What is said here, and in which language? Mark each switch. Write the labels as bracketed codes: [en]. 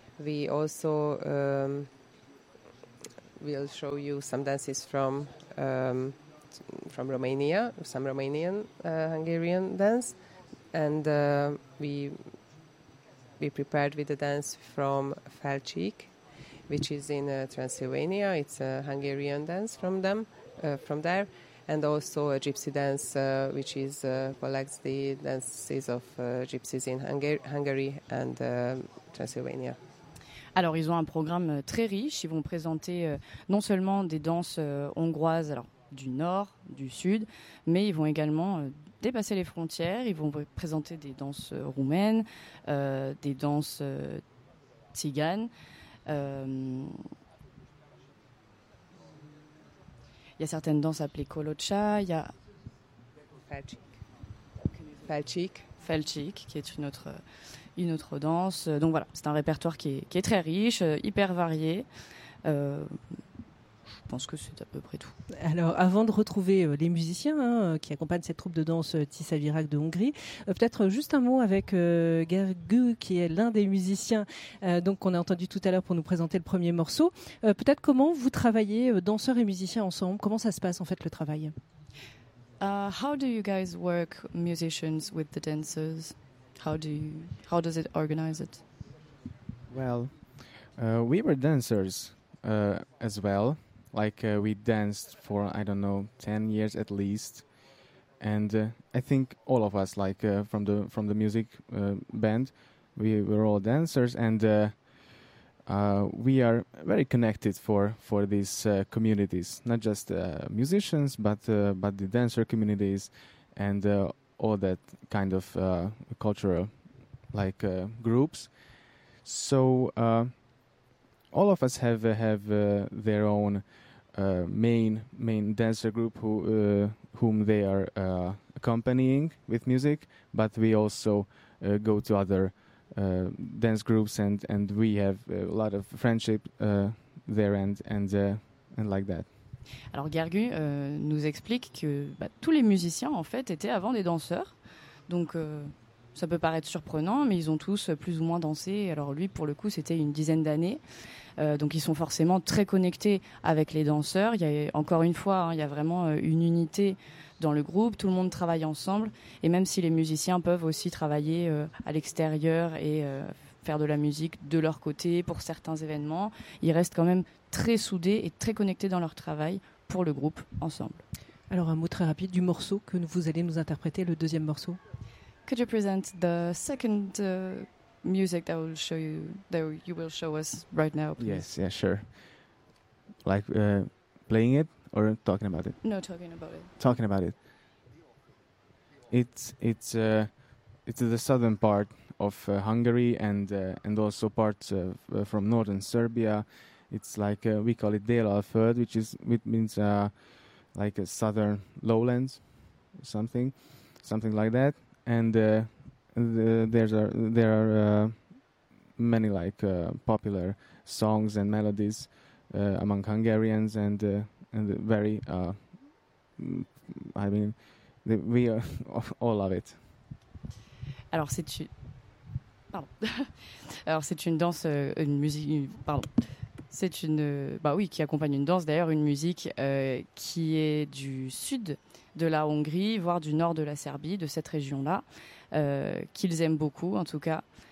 [en] We also will show you some dances from Romania, some Romanian Hungarian dance, and we prepared with a dance from Felcsík, which is in Transylvania. It's a Hungarian dance from them, from there, and also a gypsy dance, which is collects the dances of gypsies in Hungary and Transylvania. [fr] Alors, ils ont un programme très riche. Ils vont présenter non seulement des danses hongroises, alors du nord, du sud, mais ils vont également dépasser les frontières. Ils vont présenter des danses roumaines, des danses tziganes. Il y a certaines danses appelées Kolocha. Il y a Felcsík, qui est une autre danse. Donc voilà, c'est un répertoire qui est très riche, hyper varié. Je pense que c'est à peu près tout. Alors, avant de retrouver les musiciens qui accompagnent cette troupe de danse Tisza Virág de Hongrie, peut-être juste un mot avec Gergő, qui est l'un des musiciens donc qu'on a entendu tout à l'heure pour nous présenter le premier morceau. Peut-être comment vous travaillez, danseurs et musiciens, ensemble? Comment ça se passe, en fait, le travail? [en] How do you guys work, musicians with the dancers? How does it organize it? Well, we were dancers as well. Like we danced for, I don't know, 10 years at least. And I think all of us, like from the music band, we were all dancers. And We are very connected for these communities, not just musicians, but the dancer communities, and all that kind of cultural, like groups. So all of us have their own main dancer group whom they are accompanying with music, but we also go to other dance groups and we have a lot of friendship there and like that. [fr] Alors Gergu nous explique que tous les musiciens en fait étaient avant des danseurs, donc ça peut paraître surprenant, mais ils ont tous plus ou moins dansé. Alors lui, pour le coup, c'était une dizaine d'années. Donc ils sont forcément très connectés avec les danseurs. Il y a, encore une fois, il y a vraiment une unité dans le groupe. Tout le monde travaille ensemble. Et même si les musiciens peuvent aussi travailler à l'extérieur et faire de la musique de leur côté pour certains événements, ils restent quand même très soudés et très connectés dans leur travail pour le groupe ensemble. Alors un mot très rapide du morceau que vous allez nous interpréter, le deuxième morceau. [en] Could you present the second music that will show you that you will show us right now, please? Yes, yeah, sure. Like playing it or talking about it? No, talking about it. Talking about it. It's the southern part of Hungary and also parts from northern Serbia. It's like we call it Dél Alföld, which means like a southern lowlands, something like that. And there are many like popular songs and melodies among Hungarians and very I mean we all love it. [fr] C'est une musique qui accompagne une danse d'ailleurs, une musique qui est du sud de la Hongrie, voire du nord de la Serbie, de cette région-là, qu'ils aiment beaucoup en tout cas.